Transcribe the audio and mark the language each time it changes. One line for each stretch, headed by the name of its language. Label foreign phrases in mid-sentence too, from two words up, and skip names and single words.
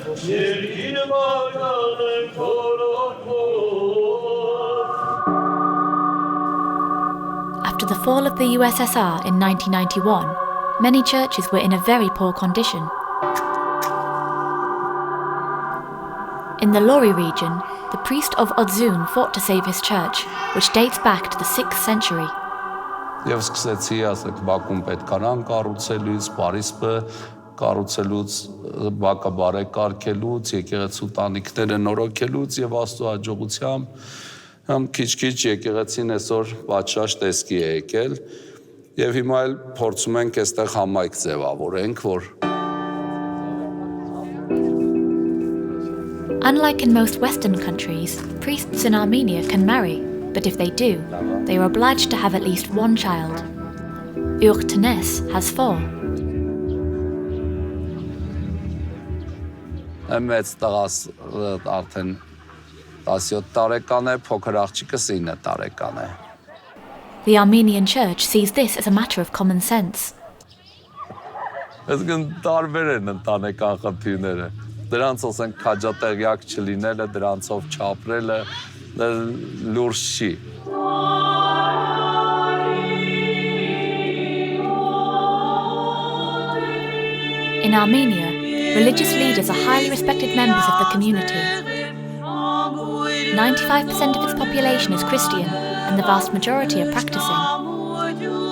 English: After the fall of the USSR in 1991, many churches were in a very poor condition. In the Lori region, the priest of Odzun fought to save his church, which dates back to the 6th century.
Armenian: Եվ սկսեցի, ասեք, Բաքում պետքարան կառուցելուց, Փարիսը կառուցելուց, բակը բարեկարգելուց, եկեղեցու տանիքները նորոգելուց եւ Աստծո հաջողությամբ քիչ-քիչ եկեղեցին այսօր պատշաճ տեսքի է եկել եւ հիմա էլ փորձում ենք այստեղ համայնք ձևավորենք, որ
English: Unlike in most Western countries, priests in Armenia can marry, but if they do, they are obliged to have at least one child. Urtenes has 4.
Armenian: Մեծ տղաս արդեն 17 տարեկան է, փոքր աղջիկս 9 տարեկան է։
English: The Armenian church sees this as a matter of common sense.
Armenian: Այսինքն տարբեր են ընտանեկան խնդիրները։ Դրանց ասենք քաջատեղյակ չլինելը, դրանցով չապրելը լուրջ չի։
English: In Armenia, religious leaders are highly respected members of the community. 95% of its population is Christian, and the vast majority are practicing.